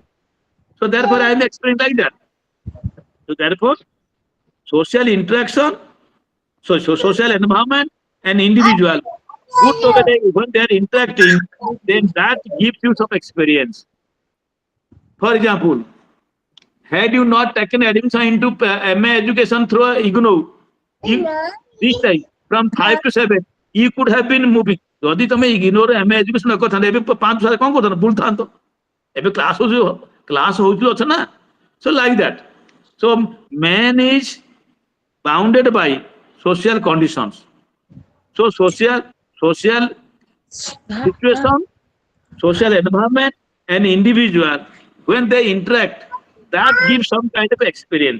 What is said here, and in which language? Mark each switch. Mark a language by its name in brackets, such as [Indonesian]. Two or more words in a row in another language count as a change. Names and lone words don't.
[English] So therefore, I am experiencing like that. So therefore, social interaction, so social environment and individual put together when they are interacting, then that gives you some experience. For example, had you not taken admission into MA education through IGNOU, this time from 5 to 7, you could have been moving. [Odia] ଯଦି ତମେ ଇଗ୍ନୋର [English] MA education [Odia] କରିଥାନ୍ତ ଏବେ 5 ସାଲ କଣ କରୁଥାନ୍ତ ବୁଲଥାନ୍ତ ଏବେ କ୍ଲାସ ହଉଛି ଅଛ ନା [English] so like that. So man is bounded by social conditions. So social situation, social environment, and individual, when they interact, that gives some kind of experience.